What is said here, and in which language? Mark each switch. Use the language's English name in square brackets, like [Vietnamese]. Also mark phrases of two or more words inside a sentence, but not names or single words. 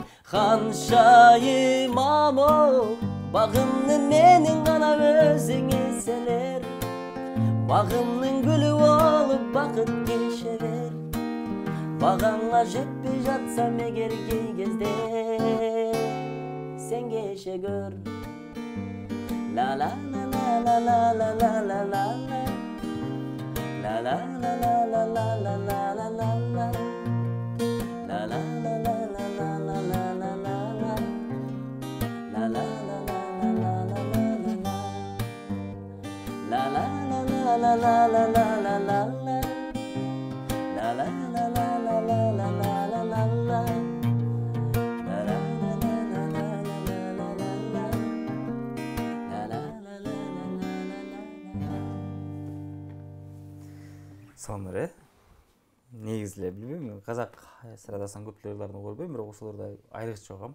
[Kyrgyz] Ханшайым мамам, багымдын менин гана өзүң эселер, багымдын гүлү болуп бакыт кешерер. Багаңа жетпей жатсам эгер кей кезде sen keshegör. La la la la la la la la la la la. La la la la la la la la la la la. La la la la la la la la la la la. La la la la la la la la la la. La la la la la la la la la la la. La la la la la la la la la la la. Сонур, негизи эле билбейм, казак эстрадасынан көп ырларды көрбөйм, бирок ошолордо айрыкча угам.